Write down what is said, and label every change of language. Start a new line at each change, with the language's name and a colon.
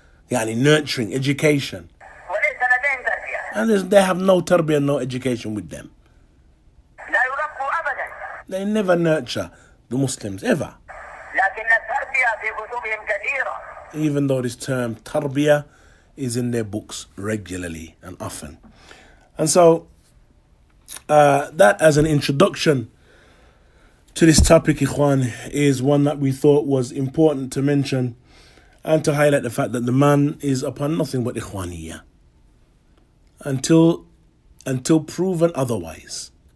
English: Yani nurturing, education.
Arabic: وليس لديهم تربية.
English: And they have no tarbiyah, no education with them.
Arabic: لا يربوا أبدا.
English: They never nurture the Muslims, ever.
Arabic: لكن التربية في كتبهم كثيرة.
English: Even though this term tarbiyah is in their books regularly and often. And so, that as an introduction to this topic, Ikhwan, is one that we thought was important to mention and to highlight the fact that the man is upon nothing but Ikhwaniyya until proven otherwise.